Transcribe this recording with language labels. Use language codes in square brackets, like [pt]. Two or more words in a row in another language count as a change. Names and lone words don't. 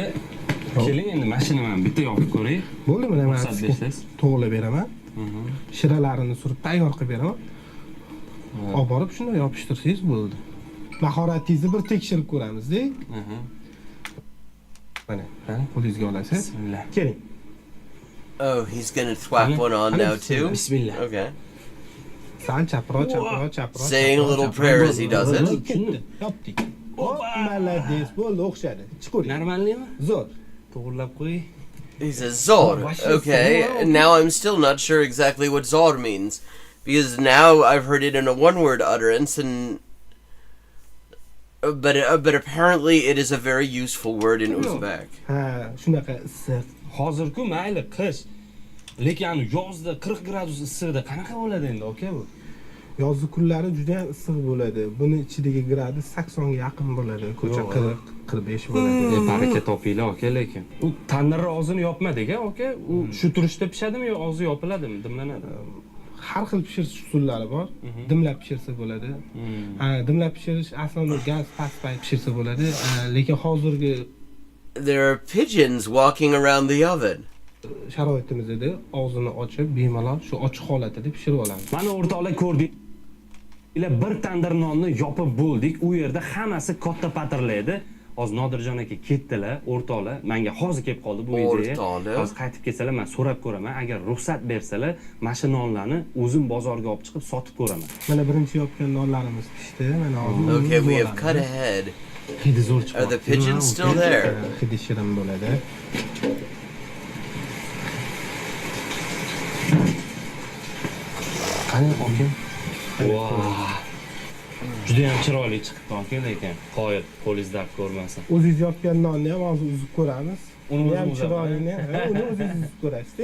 [uz] Keling endi mashinani mana bitta yopib ko'ray. Bo'ldimi? Mana to'g'rilab beraman. Shiralarini surib tayyor qilib beraman. Olib borib shunday yopishtirsangiz bo'ldi. Mahoratingizni bir tekshirib ko'ramiz-da. Mana, qo'lingizga olasiz. Bismillah. Keling. [en] Oh, he's going to thwack one on now too? [uz] Bismillah. Okay. Sal chapro. [en] Saying a little prayer as he does it. [uz] Yopdik. Malades, bo'ldi, o'xshadi. Chiqo'ring. Normalmi? Zo'r. To'g'rilab qo'y. [en] He says zor. Okay, now I'm still not sure exactly what zor means. Because now I've heard it in a one-word utterance, and but apparently it is a very useful word in Uzbek. [uz] Ha, shunaqa issiq. Hozir-ku mayli qish. Lekin yozda 40 gradus issiqda qanaqa bo'ladi endi aka bu? Yozgi kunlari juda ham issiq bo'ladi. Buni ichidagi gradus 80 ga yaqin bo'ladi. Ko'cha 40-45 bo'ladi. Baraka topinglar aka, lekin u tandirni og'zini yopmadik aka. U shu turishda pishadimi yo og'zi yopiladimi, dimlanadi? Har xil pishirish usullari bor. Dimlab pishirsa bo'ladi. Dimlab pishirish aslida gaz pastda pishirsa bo'ladi. Lekin hozirgi [en] There are pigeons walking around the oven. [uz] sharoitimizda og'zini ochib, bemalol shu ochiq holatida pishirib olamiz. Mana o'rtoqlar ko'rdik. Bir tandir nonni yopib bo'ldik. U yerda hammasi katta patirlaydi. Hozir Nodirjon aka ketdilar, o'rtoqlar. Menga hozir kelib qoldi bu ideya. Hozir qaytib kelsalar, men so'rab ko'raman. Agar ruxsat bersalar, mana shu nonlarni o'zim bozorga olib chiqib sotib ko'raman. Mana birinchi yopgan nonlarimiz pishdi. Mana hozir. [en] Okay, we have cut ahead. [uz] Hidi zo'r chiqdi. [en] Are the pigeons still there? [uz] Hidi shirin bo'ladi. Qani aka? Wow. Juda ham chiroyli chiqibdi aka, lekin qoyil qo'lingizda ko'rmasin. O'zingiz yopgan nonni ham hozir uzib ko'ramiz. Uni ham chiroyini, uni o'zingiz uzib ko'rasiz.